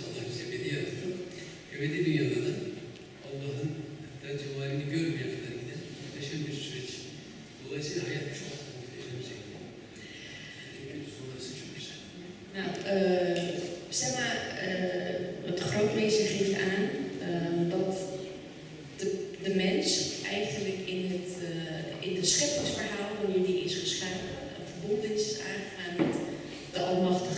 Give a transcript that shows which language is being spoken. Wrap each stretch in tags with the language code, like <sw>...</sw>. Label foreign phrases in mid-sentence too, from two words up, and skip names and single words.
<tr>Allah bizi ebedi yarattı. Ebedi dünyada da Allah'ın hatta cemalini görmeye kadar giden muhteşem bir süreç. Dolayısıyla hayat çok muhteşem bir şekilde.</tr> <nl>zeg maar, de grootmeester geeft aan dat de mens eigenlijk in het scheppingsverhaal, wanneer die is geschapen, verbonden is aangegaan met de Almachtige.</nl>